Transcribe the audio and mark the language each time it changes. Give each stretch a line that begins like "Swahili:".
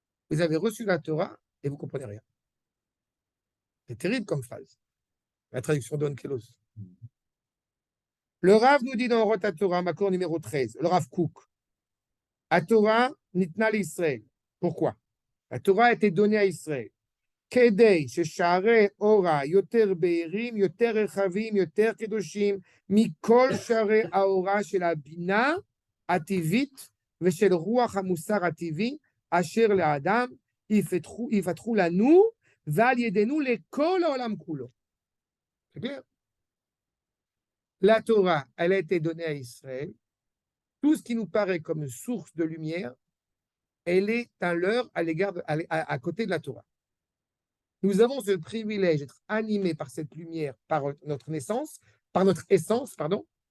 French: Vous avez reçu la Torah et vous ne comprenez rien. C'est terrible comme phrase. La traduction d'Onkelos. Le Rav nous dit dans Rota Torah, Makor numéro 13, le Rav Kook, la Torah
Hebrew: nitna l'Israël.
French: Pourquoi? La Torah a été donnée à Israël.
Hebrew: כדי ששערי אורה יותר בהירים, יותר רחבים, יותר קדושים, מכל שערי האורה של הבינה הטבעית ושל רוח המוסר הטבעי, אשר לאדם יפתחו לנו ועל ידינו לכל העולם כולו.
French: C'est clair? La Torah, elle a été donnée à Israël. Tout ce qui nous paraît comme une source de lumière, elle est un leurre à l'égard à côté de la Torah. Nous avons ce privilège d'être animés par cette lumière, par notre naissance, par notre essence, pardon.